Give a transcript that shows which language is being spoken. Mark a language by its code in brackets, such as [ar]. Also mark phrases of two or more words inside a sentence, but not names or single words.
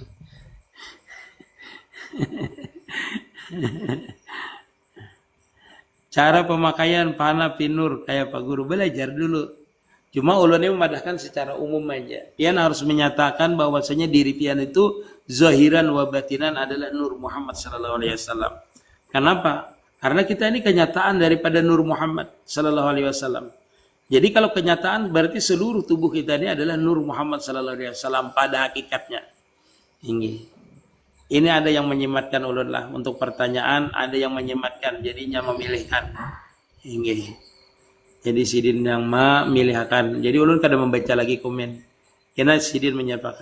[bjn] Cara pemakaian fana finur kayak Pak Guru, belajar dulu. Cuma ulun ini memadahkan secara umum aja. Pian harus menyatakan bahwasanya diri pian itu [ar] ظاهرا وباطنا [bjn] adalah Nur Muhammad [ar] صلى الله عليه وسلم. [bjn] Kenapa? Karena kita ini kenyataan daripada Nur Muhammad [ar] صلى الله عليه وسلم. [bjn] Jadi kalau kenyataan berarti seluruh tubuh kita ini adalah Nur Muhammad [ar] صلى الله عليه وسلم [bjn] pada hakikatnya. Ini ada yang menyematkan ulun lah untuk pertanyaan, ada yang menyematkan jadinya memilihkan. Jadi sidin yang memilihkan. Jadi ulun kada membaca lagi komen. Karena sidin menyampaikan.